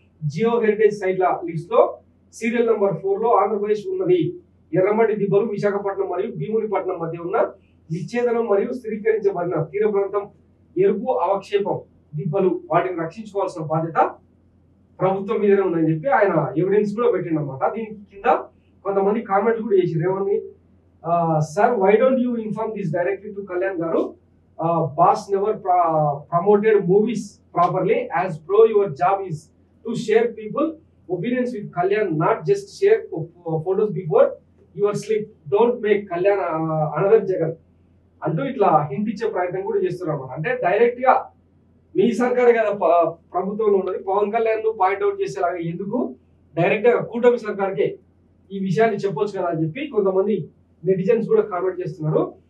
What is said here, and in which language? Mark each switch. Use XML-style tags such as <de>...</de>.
<te>Jio heritage సైట్ల list లో serial number 4 లో ఆంధ్రప్రదేశ్ ఉన్నది. ఎర్రమట్టి దిబ్బలు విశాఖపట్నం మరియు భీమునిపట్నం మధ్య ఉన్న విచ్ఛేదనం మరియు స్థిరీకరించబడిన తీర ప్రాంతం ఎరుపు అవక్షేపం దిబ్బలు, వాటిని రక్షించుకోవాల్సిన బాధ్యత ప్రభుత్వం మీదనే ఉందని చెప్పి ఆయన ఎవిడెన్స్ కూడా పెట్టిండు అనమాట. దీనికి కింద కొంతమంది కామెంట్లు కూడా చేసారు.</te> <en>ఏమని, sir, why don't you inform this directly to Kalyan garu? Boss never promoted movies properly. As pro, your job is to share people opinions with Kalyan, not just share photos before your sleep. Don't make Kalyan another Jagan</en> <te>అంటూ ఇట్లా hint ఇచ్చే ప్రయత్నం కూడా చేస్తున్నారు అన్నమాట. అంటే direct గా మీ సర్కారు కదా ప్రభుత్వంలో ఉన్నది, పవన్ కళ్యాణ్ పాయింట్అవుట్ చేసేలాగా ఎందుకు డైరెక్ట్ గా కూటమి సర్కార్కే ఈ విషయాన్ని చెప్పొచ్చు కదా అని చెప్పి కొంతమంది నెటిజన్స్ కూడా కామెంట్ చేస్తున్నారు.</te>